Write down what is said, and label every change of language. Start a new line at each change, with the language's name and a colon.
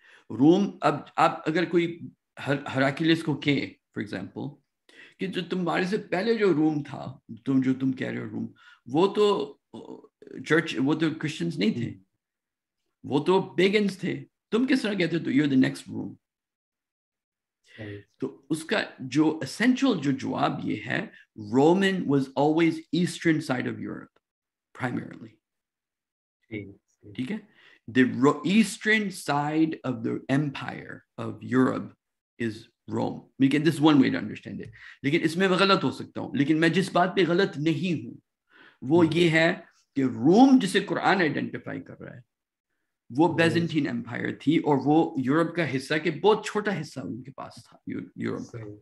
Urdu: روم, اب آپ اگر کوئی ہراکلیس کو کہے
English: for example
Urdu: کہ جو تمہارے سے پہلے جو روم تھا, جو تم کہہ رہے ہو روم, وہ تو چرچ, وہ تو کرسچنز نہیں تھے, وہ تو پیگنز تھے, تم کس طرح کہتے ہو تو
English: You are the next room.
Urdu: تو اس کا جو اسینشل جو جواب یہ ہے,
English: Roman was always eastern side of Europe primarily.
Urdu: ٹھیک ہے,
English: the eastern side of the empire of Europe is Rome. This is one way to understand it.
Urdu: لیکن اس میں میں غلط ہو سکتا ہوں, لیکن میں جس بات پہ غلط نہیں ہوں وہ یہ ہے کہ روم جسے قرآن آئیڈینٹیفائی کر رہا ہے وہ بیزنٹین امپائر تھی, اور وہ یورپ کا حصہ کے بہت چھوٹا حصہ ان کے پاس تھا یورپ کا.